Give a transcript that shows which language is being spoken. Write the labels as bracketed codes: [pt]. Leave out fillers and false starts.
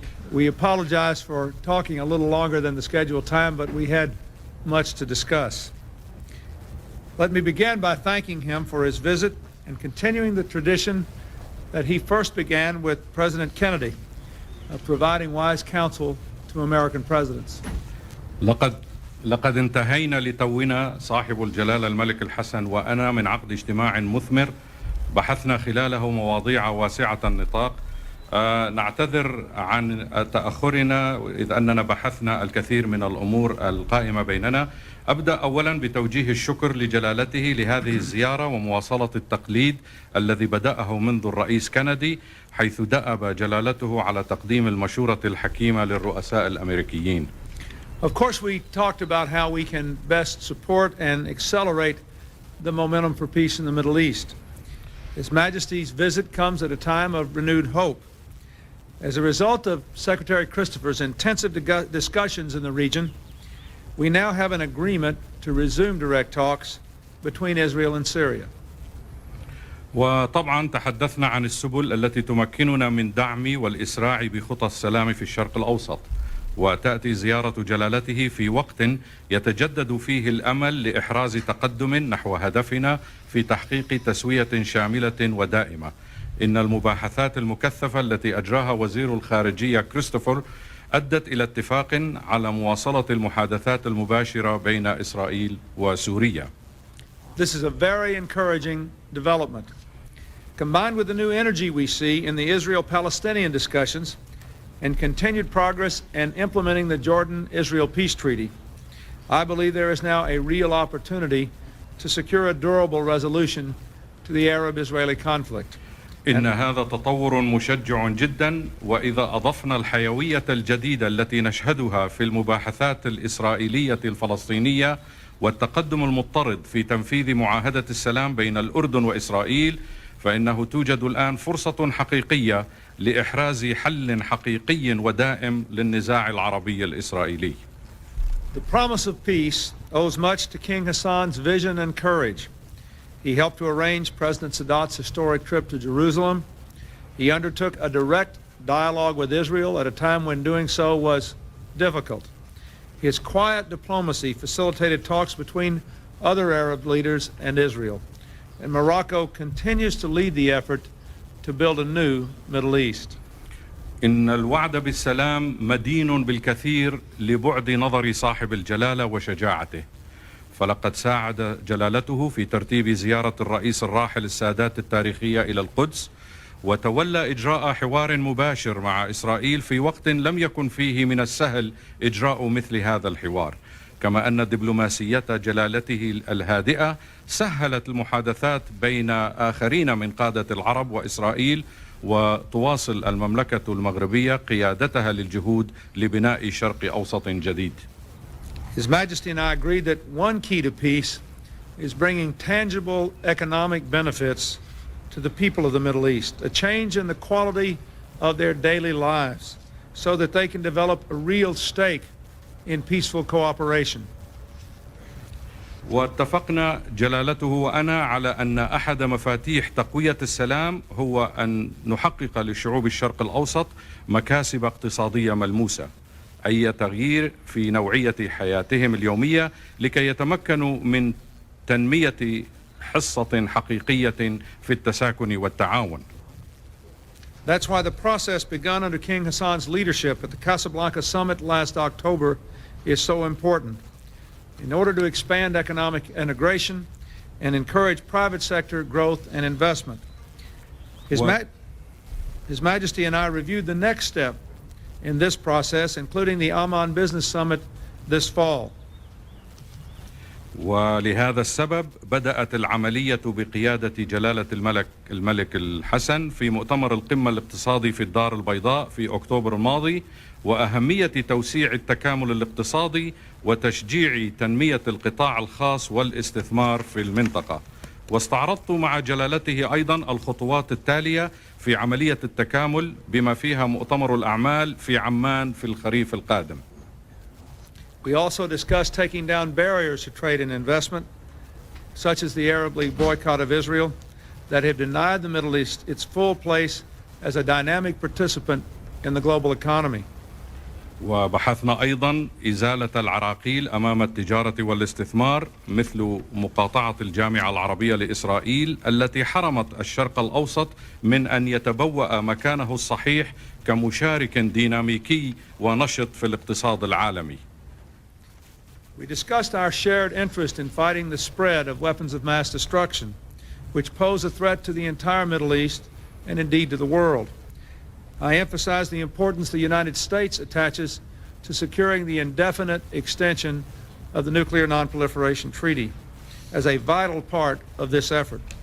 [en] We apologize for talking a little longer than the scheduled time, but we had much to discuss. Let me begin by thanking him for his visit and continuing the tradition that he first began with President Kennedy of providing wise counsel to American presidents. [ar] لقد انتهينا لتونا صاحب الجلالة الملك الحسن وأنا من عقد اجتماع مثمر بحثنا خلاله مواضيع واسعة النطاق. نعتذر عن تأخرنا إذ أننا بحثنا الكثير من الأمور القائمة بيننا. أبدأ أولا بتوجيه الشكر لجلالته لهذه الزيارة ومواصلة التقليد الذي بدأه منذ الرئيس كندي، حيث دأب جلالته على تقديم المشورة الحكيمة للرؤساء الأمريكيين. [en] Of course, we talked about how we can best support and accelerate the momentum for peace in the Middle East. His Majesty's visit comes at a time of renewed hope. As a result of Secretary Christopher's intensive discussions in the region, we now have an agreement to resume direct talks between Israel and Syria. [ar] وطبعا تحدثنا عن السبل التي تمكننا من دعم والإسراع بخطى السلام في الشرق الأوسط، وتأتي زيارة جلالته في وقت يتجدد فيه الأمل لإحراز تقدم نحو هدفنا في تحقيق تسوية شاملة ودائمة. إن المباحثات المكثفة التي أجراها وزير الخارجية كريستوفر أدت إلى اتفاق على مواصلة المحادثات المباشرة بين إسرائيل وسوريا. [en] This is a very encouraging development. Combined with the new energy we see in the Israel-Palestinian discussions and continued progress in implementing the Jordan-Israel peace treaty, I believe there is now a real opportunity to secure a durable resolution to the Arab-Israeli conflict. [ar] إن هذا تطور مشجع جدا، وإذا أضفنا الحيوية الجديدة التي نشهدها في المباحثات الإسرائيلية الفلسطينية والتقدم المضطرد في تنفيذ معاهدة السلام بين الأردن وإسرائيل، فإنه توجد الآن فرصة حقيقية لإحراز حل حقيقي ودائم للنزاع العربي الإسرائيلي. [en] The promise of peace owes much to King Hassan's vision and courage. He helped to arrange President Sadat's historic trip to Jerusalem. He undertook a direct dialogue with Israel at a time when doing so was difficult. His quiet diplomacy facilitated talks between other Arab leaders and Israel. And Morocco continues to lead the effort to build a new Middle East. [ar] إن الوعد بالسلام مدين بالكثير لبعد نظر صاحب الجلالة وشجاعته، فلقد ساعد جلالته في ترتيب زيارة الرئيس الراحل السادات التاريخية إلى القدس، وتولى إجراء حوار مباشر مع إسرائيل في وقت لم يكن فيه من السهل إجراء مثل هذا الحوار. كما أن دبلوماسية جلالته الهادئة سهلت المحادثات بين آخرين من قادة العرب وإسرائيل، وتواصل المملكة المغربية قيادتها للجهود لبناء شرق أوسط جديد. [en] His Majesty and I agreed that one key to peace is bringing tangible economic benefits to the people of the Middle East, a change in the quality of their daily lives so that they can develop a real stake in peaceful cooperation. [ar] واتفقنا جلالته وأنا على أن أحد مفاتيح تقوية السلام هو أن نحقق لشعوب الشرق الأوسط مكاسب اقتصادية ملموسة، أي تغيير في نوعية حياتهم اليومية لكي يتمكنوا من تنمية حصة حقيقية في التساكن والتعاون. [en] That's why the process begun under King Hassan's leadership at the Casablanca summit last October is so important. In order to expand economic integration and encourage private sector growth and investment. His Majesty and I reviewed the next step in this process, including the Amman Business Summit this fall. [ar] ولهذا السبب بدأت العملية بقيادة جلالة الملك الحسن في مؤتمر القمة الاقتصادي في الدار البيضاء في أكتوبر الماضي، وأهمية توسيع التكامل الاقتصادي وتشجيع تنمية القطاع الخاص والاستثمار في المنطقة. واستعرضت مع جلالته أيضا الخطوات التالية في عملية التكامل بما فيها مؤتمر الأعمال في عمان في الخريف القادم. [en] We also discussed taking down barriers to trade and investment, such as the Arab League boycott of Israel, that have denied the Middle East its full place as a dynamic participant in the global economy. [ar] وبحثنا أيضا إزالة العراقيل أمام التجارة والاستثمار، مثل مقاطعة الجامعة العربية لإسرائيل التي حرمت الشرق الأوسط من أن يتبوأ مكانه الصحيح كمشارك ديناميكي ونشط في الاقتصاد العالمي. [en] We discussed our shared interest in fighting the spread of weapons of mass destruction, which pose a threat to the entire Middle East and indeed to the world. I emphasized the importance the United States attaches to securing the indefinite extension of the Nuclear Non-Proliferation Treaty as a vital part of this effort.